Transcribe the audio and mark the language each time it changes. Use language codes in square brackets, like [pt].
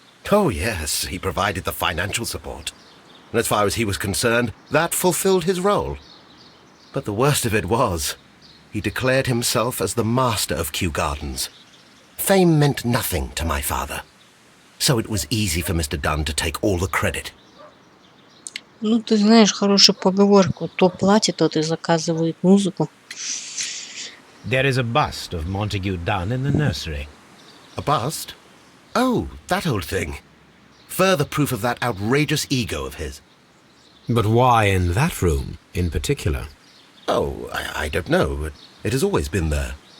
[en] Oh, yes, he provided the financial support. And as far as he was concerned, that fulfilled his role. But the worst of it was, he declared himself as the master of Kью-Гарденс. Fame meant nothing to my father. So it was easy for Mr. Dunn to take all the credit. [ru] Ну, ты знаешь хорошую поговорку. То платит, тот и заказывает музыку. [en] There is a bust of Montague Dunn in the nursery. A bust? Oh, that old thing. Further proof of that outrageous ego of his. But why in that room in particular? Oh, I don't know, but it has always been there.